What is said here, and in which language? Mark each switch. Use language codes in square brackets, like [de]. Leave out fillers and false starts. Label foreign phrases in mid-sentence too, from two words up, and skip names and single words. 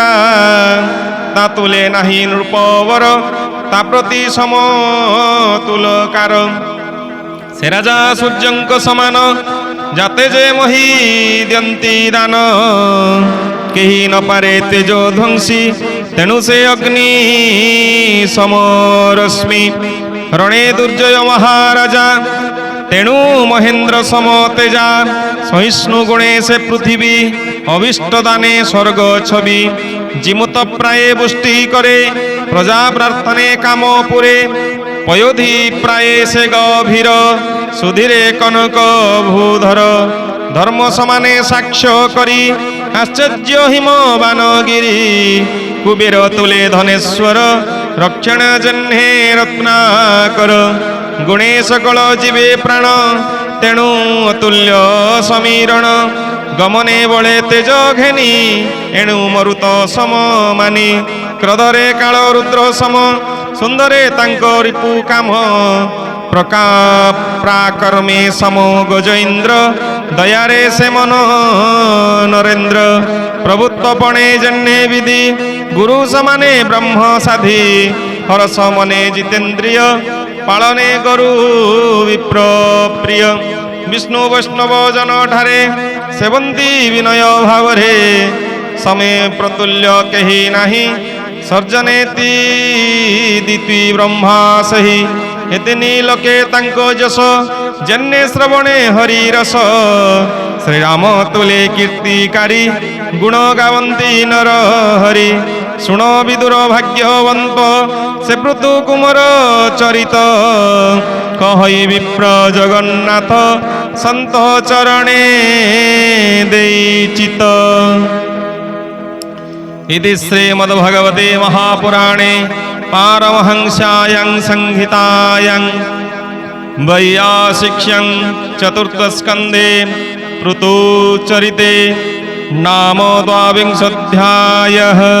[or] ତାତୁଲେ ନାହିଁ ନୃପବର ତା ପ୍ରତି ସମତୁଲକାର। ସେ ରାଜା ସୂର୍ଯ୍ୟଙ୍କ ସମାନ ଯାତେ ଯେ ମହୀ ଦିଅନ୍ତି ଦାନ କେହି ନ ପାରେ ତେଜ ଧ୍ୱଂସି ତେଣୁ ସେ ଅଗ୍ନି ସମରଶ୍ମି ରଣେ ଦୁର୍ଜୟ ମହାରାଜା ତେଣୁ ମହେନ୍ଦ୍ର ସମ ତେଜା ସହିଷ୍ଣୁ ଗୁଣେ ସେ ପୃଥ୍ୱୀ ଅଭୀଷ୍ଟ ଦାନେ ସ୍ୱର୍ଗ ଛବି ଜୀମୂତ ପ୍ରାୟ ପୁଷ୍ଟି କରେ ପ୍ରଜା ପ୍ରାର୍ଥନେ କାମ ପୁରେ ପୟୋଧି ପ୍ରାୟ ସେ ଗଭୀର ସୁଧୀରେ କନକ ଭୂଧର ଧର୍ମ ସମାନେ ସାକ୍ଷ୍ୟ କରି ଆଶ୍ଚର୍ଯ୍ୟ ହିମ ବାନଗିରି କୁବେର ତୁଲେ ଧନେଶ୍ୱର ରକ୍ଷଣ ଜହ୍ନେ ରତ୍ନାକର ଗୁଣେ ସକଳ ଜୀବେ ପ୍ରାଣ ତେଣୁ ଅତୁଲ୍ୟ ସମୀରଣ ଗମନେ ବଳେ ତେଜ ଘେନି ଏଣୁ ମରୁତ ସମ ମାନି କ୍ରୋଧରେ କାଳ ରୁଦ୍ର ସମ ସୁନ୍ଦରେ ତାଙ୍କୋ ରିପୁ କାମ ପ୍ରାକର୍ମେ ସମୋ ଗଜେନ୍ଦ୍ର ଦୟାରେ ସେ ମନ ନରେନ୍ଦ୍ର ପ୍ରଭୁତ୍ୱ ପଣେ ଜହ୍ନେ ବିଧି ଗୁରୁ ସମାନେ ବ୍ରହ୍ମ ସାଧି ହରସ ମନେ ଜିତେନ୍ଦ୍ରିୟ ପାଳନେ ଗୁରୁ ବିପ୍ର ପ୍ରିୟ ବିଷ୍ଣୁ ବୈଷ୍ଣବ ଜନ ଠାରେ ସେବନ୍ତି ବିନୟ ଭାବରେ ସମେ ପ୍ରତୁଲ୍ୟ କେହି ନାହିଁ ସର୍ଜନେତି ଦିତି ବ୍ରହ୍ମା ସହି ଏତିନି ଲୋକେ ତାଙ୍କୋ ଯଶ ଜନ୍ନେ ଶ୍ରବଣେ ହରି ରସ ଶ୍ରୀରାମ ତୁଲେ କୀର୍ତ୍ତିକାରୀ ଗୁଣ ଗାଆନ୍ତି ନର ହରି ଶୁଣ ବିଦୁର ଭାଗ୍ୟବନ୍ତ ସେ ପୃଥୁ କୁମାର ଚରିତ କହଇ ବିପ୍ର ଜଗନ୍ନାଥ ସନ୍ତ ଚରଣେ ଦେଚିତ। [sa] इति श्रीमद्भगवते महापुराणे पारमहंस्यां संहितायां वैयासिक्ष्यं चतुर्थस्कन्धे ऋतुचरिते नाम द्वाविंशोऽध्यायः।